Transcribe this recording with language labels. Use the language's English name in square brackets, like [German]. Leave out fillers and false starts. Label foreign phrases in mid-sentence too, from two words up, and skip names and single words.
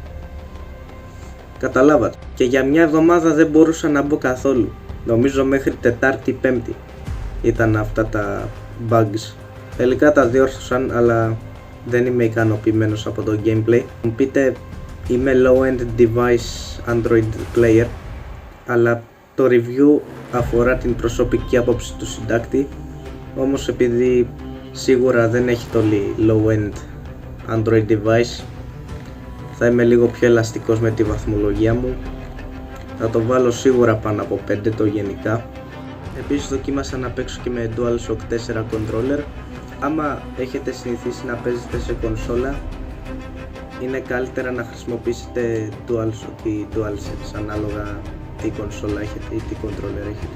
[Greek] Καταλάβατε. Και για μια εβδομάδα δεν μπορούσα να μπω καθόλου. Νομίζω μέχρι Τετάρτη Πέμπτη ήταν αυτά τα bugs. Τελικά τα διόρθωσαν, αλλά δεν είμαι ικανοποιημένος από το gameplay. Μου πείτε, είμαι [English] low-end device Android player, [Greek] αλλά το review αφορά την προσωπική άποψη του συντάκτη. Όμως επειδή σίγουρα δεν έχει το [English] low-end Android device, [Greek] θα είμαι λίγο πιο ελαστικός με τη βαθμολογία μου. Θα το βάλω σίγουρα πάνω από 5 το γενικά. Επίσης δοκίμασα να παίξω και με DualShock 4 controller. Άμα έχετε συνηθίσει να παίζετε σε κονσόλα, είναι καλύτερα να χρησιμοποιήσετε DualShock ή DualSense ανάλογα τι κονσόλα έχετε ή τι controller έχετε.